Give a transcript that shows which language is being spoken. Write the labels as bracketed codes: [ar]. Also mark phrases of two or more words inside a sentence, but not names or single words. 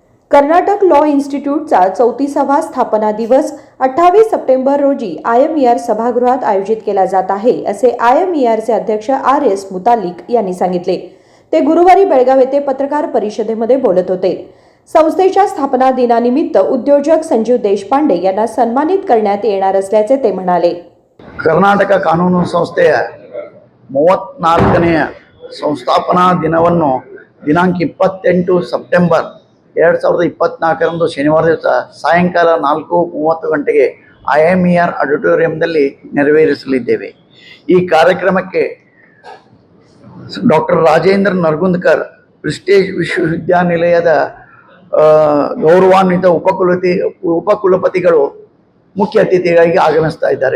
[mr] कर्नाटक लॉ इन्स्टिट्यूटचा 34वा स्थापना दिवस 28 सप्टेंबर रोजी IMER सभागृहात आयोजित केला जात आहे, असे IMERचे अध्यक्ष RS मुतालिक यांनी सांगितले। ते गुरुवारी बेळगाव येथे पत्रकार परिषदेमध्ये बोलत होते। संस्थेच्या स्थापना दिनानिमित्त उद्योजक संजीव देशपांडे यांना सन्मानित करण्यात येणार असल्याचे ते म्हणाले। कर्नाटक कानूನು [kn] ಸಂಸ್ಥೆಯ 34ನೇ ಸಂಸ್ಥಾಪನಾ ದಿನವನ್ನು ದಿನಾಂಕ 28 ಸೆಪ್ಟೆಂಬರ್ 2024 ಶನಿವಾರ ದಿವಸ ಸಾಯಂಕಾಲ 4:30 ಗಂಟೆಗೆ IMER ಆಡಿಟೋರಿಯಂನಲ್ಲಿ ನೆರವೇರಿಸಲಿದ್ದೇವೆ। ಈ ಕಾರ್ಯಕ್ರಮಕ್ಕೆ ಡಾಕ್ಟರ್ ರಾಜೇಂದ್ರ ನರಗುಂದಕರ್ ಪ್ರೆಸ್ಟೀಜ್ ವಿಶ್ವವಿದ್ಯಾನಿಲಯದ ಗೌರವಾನ್ವಿತ ಉಪಕುಲಪತಿಗಳು ಮುಖ್ಯ ಅತಿಥಿಗಳಾಗಿ ಆಗಮಿಸ್ತಾ ಇದ್ದಾರೆ।